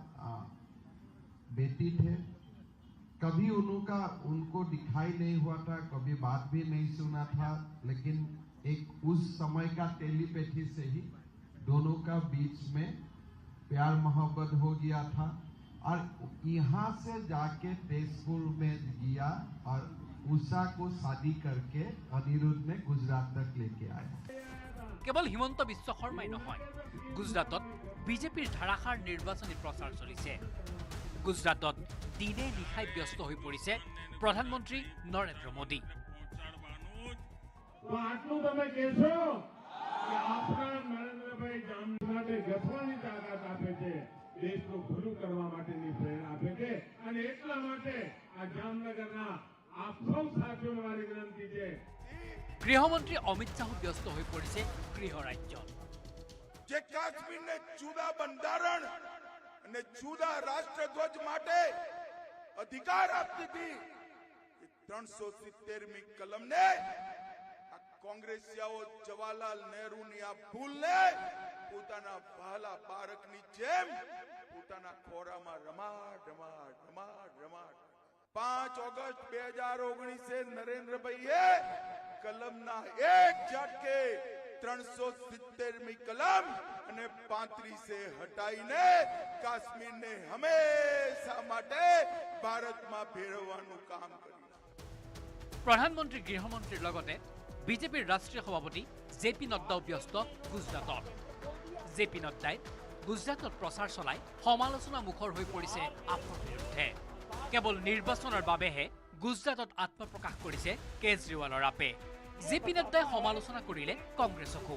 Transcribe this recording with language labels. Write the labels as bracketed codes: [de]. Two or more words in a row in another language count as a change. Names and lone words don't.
[hi] बेटी थे कभी उनको दिखाई नहीं हुआ था कभी बात भी नहीं सुना था लेकिन एक उस समय का टेलीपैथी से ही दोनों का बीच में प्यार मोहब्बत हो गया था और यहाँ से जाके तेजपुर में गया और उषा को शादी करके अनिरुद्ध ने गुजरात तक लेके आया [as] केवल हिमন্ত বিশ্ব শৰ্মাই নহয় গুজৰাটত বিজেপিৰ ধাৰাসাৰ নিৰ্বাচনী প্ৰচাৰ চলিছে গুজৰাটত দিনে নিশাই ব্যস্ত হৈ পৰিছে প্ৰধানমন্ত্ৰী নৰেন্দ্ৰ মোদী [gu] આટલું તમે કહેશો કે આપણા નરેન્દ્રભાઈ જામનગરને ગઠવાની તાકાત આપે છે દેશનું ભલું કરવા માટેની પ્રેરણા આપે છે અને એટલા માટે આ જામનગરના આપ સૌ સાથીઓને મારી વિનંતી છે [as] গৃহমন্ত্ৰী অমিত শাহো ব্যস্ত হৈ পৰিছে গৃহ ৰাজ্যত [gu] જે કાશ્મીરને જુદા બંધારણ અને જુદા રાષ્ટ્રધ્વજ માટે અધિકાર આપતી હતી 370મી કલમને કોંગ્રેસિયાઓ જવાહરલાલ નહેરુની આ ભૂલને પોતાના વહાલા બાળકની જેમ પોતાના ખોરામાં રમાડ 5 ઓગસ્ટ 2019 નરેન્દ્રભાઈએ કલમના એક ઝટકે 370મી કલમ અને 35 હટાઈને કાશ્મીરને હંમેશા માટે ભારતમાં ભેળવવાનું કામ કર્યું [as] প্ৰধানমন্ত্ৰী গৃহমন্ত্ৰীৰ লগতে বিজেপিৰ ৰাষ্ট্ৰীয় সভাপতি জেপি নড্ডাও ব্যস্ত গুজৰাটত জেপি নড্ডাই গুজৰাটত প্ৰচাৰ চলাই সমালোচনা মুখৰ হৈ পৰিছে আপৰ বিৰুদ্ধে কেৱল নিৰ্বাচনৰ বাবেহে গুজৰাটত আত্মপ্ৰকাশ কৰিছে কেজৰিৱালৰ আপে জেপি নড্ডাই সমালোচনা কৰিলে কংগ্ৰেছকো